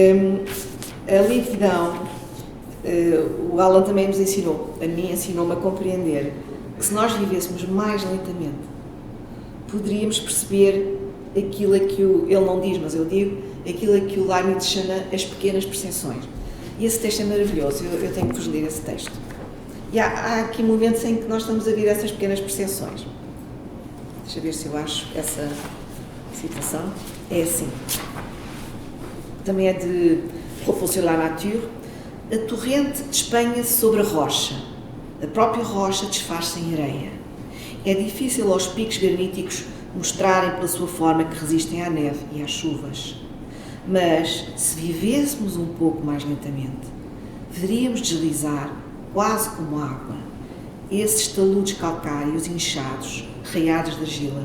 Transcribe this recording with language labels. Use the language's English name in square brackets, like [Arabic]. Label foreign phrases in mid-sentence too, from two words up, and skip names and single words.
[Portuguese] A lentidão, o Alan também nos ensinou, a mim ensinou-me a compreender que se nós vivêssemos mais lentamente, poderíamos perceber aquilo a que ele não diz, mas eu digo, aquilo a que o Leibniz chama as pequenas percepções. E esse texto é maravilhoso, eu tenho que vos ler esse texto. E há aqui momentos em que nós estamos a ver essas pequenas percepções. Deixa eu ver se eu acho essa citação. É assim. Também é de Propos sur la nature. A torrente despenha-se sobre a rocha. A própria rocha desfaz-se em areia. É difícil aos picos graníticos mostrarem pela sua forma que resistem à neve e às chuvas. Mas, se vivêssemos um pouco mais lentamente, veríamos deslizar, quase como água, esses taludes calcários inchados, raiados de argila.